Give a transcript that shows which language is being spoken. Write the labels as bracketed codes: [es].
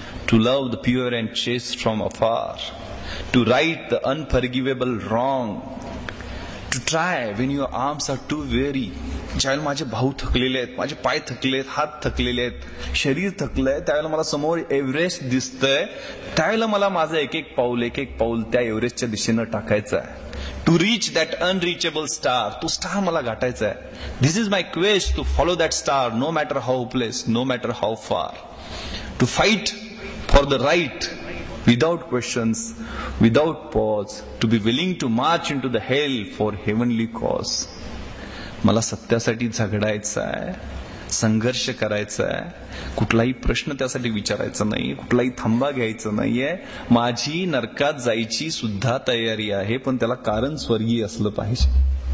[en] to love the pure and chest from अफार, to write the unforgivable wrong, to try Wien your arms R to very, [mr] ज्यावेळेला माझे भाऊ थकलेले आहेत, माझे पाय थकले आहेत, हात थकलेले आहेत, शरीर थकलंय, त्यावेळेला मला समोर एव्हरेस्ट दिसतंय, त्यावेळेला मला माझं एक एक पाऊल त्या एव्हरेस्टच्या दिशेनं टाकायचं आहे. [en] To reach that unreachable star. [mr] तो स्टार मला गाठायचा आहे. [en] This is my quest to follow that star, no matter how hopeless, no matter how फार. To fight for the right without questions, without pause, to be willing to march into the hell for heavenly cause. [mr] मला सत्यासाठी झगडायचं आहे, संघर्ष करायचा आहे, कुठलाही प्रश्न त्यासाठी विचारायचा नाही, कुठलाही थांबा घ्यायचा नाहीये. माझी नरकात जायची सुद्धा तयारी आहे, पण त्याला कारण स्वर्गीय असलं पाहिजे.